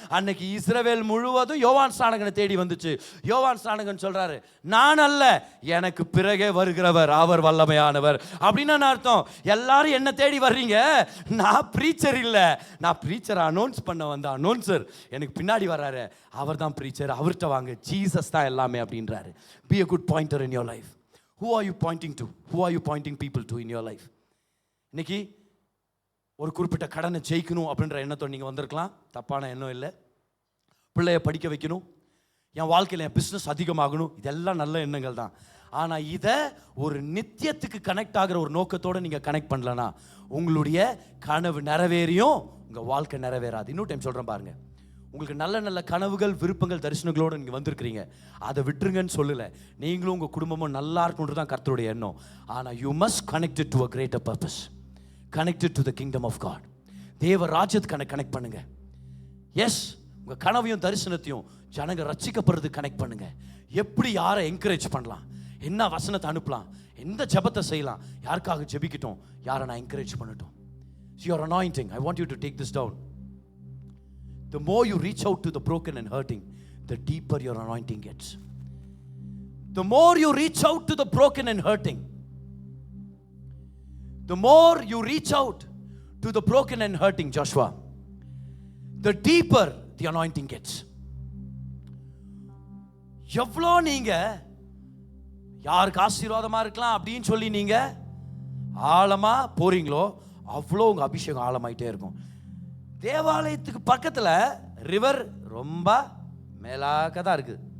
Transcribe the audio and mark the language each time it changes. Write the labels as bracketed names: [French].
[Tamil] அன்னைக்கு இஸ்ரவேல் முழுவதும் யோவான் ஸ்நானகனை தேடி வந்துச்சு. யோவான் ஸ்நானகன் சொல்றாரு, நான் அல்ல, எனக்கு பிறகே வருகிறவர் அவர் வல்லமையானவர். அப்படின்னு அர்த்தம். எல்லாரும் என்ன தேடி வர்றீங்க, நான் பிரீச்சர் இல்ல, நான் பிரீச்சரை அனௌன்ஸ் பண்ண வந்த அனௌன்சர் எனக்கு பின்னாடி வர்றாரு, அவர் தான் பிரீச்சர், அவர்கிட்ட வாங்க, ஜீசஸ் தான் எல்லாமே அப்படின்றாரு. [English] Be a good pointer in your life. Who are you pointing to? Who are you pointing people to in your life? [Tamil] இன்னைக்கு ஒரு குறிப்பிட்ட கடனை ஜெயிக்கணும் அப்படின்ற எண்ணத்தோடு நீங்கள் வந்திருக்கலாம். தப்பான எண்ணம் இல்லை. பிள்ளைய படிக்க வைக்கணும், என் வாழ்க்கையில் என் பிஸ்னஸ் அதிகமாகணும், இதெல்லாம் நல்ல எண்ணங்கள் தான். ஆனால் இதை ஒரு நித்தியத்துக்கு கனெக்ட் ஆகிற ஒரு நோக்கத்தோடு நீங்கள் கனெக்ட் பண்ணலன்னா உங்களுடைய கனவு நிறைவேறியும் உங்கள் வாழ்க்கை நிறைவேறாது. இன்னொரு டைம் சொல்கிறேன் பாருங்கள், உங்களுக்கு நல்ல நல்ல கனவுகள், விருப்பங்கள், தரிசனங்களோடு நீங்கள் வந்திருக்கிறீங்க, அதை விட்டுருங்கன்னு சொல்லலை. நீங்களும் உங்கள் குடும்பமும் நல்லா இருக்கணுன்றது தான் கர்த்தருடைய எண்ணம். ஆனால் [English] You must connected to a greater purpose, connected to the kingdom of God. [Tamil] தேவ ராஜ்யத்துக்கு கனெக்ட் பண்ணுங்க. எஸ், உங்கள் கனவையும் தரிசனத்தையும் ஜனங்க ரட்சிக்கப்படுறது கனெக்ட் பண்ணுங்க. எப்படி யாரை என்கரேஜ் பண்ணலாம், என்ன வசனத்தை அனுப்பலாம், எந்த ஜெபத்தை செய்யலாம், யாருக்காக ஜெபிக்கட்டும், யாரை நான் என்கரேஜ் பண்ணட்டும். [English] Your anointing, I want you to take this down. The more you reach out to the broken and hurting, the deeper your anointing gets. The more you reach out to the broken and hurting, the more you reach out to the broken and hurting, Joshua, the deeper the anointing gets. [Tamil] எவ்வளோ நீங்க யாருக்கு ஆசீர்வாதமா இருக்கலாம் அப்படின்னு சொல்லி நீங்க ஆழமா போறீங்களோ அவ்வளோ உங்க அபிஷேகம் ஆழமாயிட்டே இருக்கும். தேவாலயத்துக்கு பக்கத்துல ரிவர் ரொம்ப மேலாக தான் இருக்கு.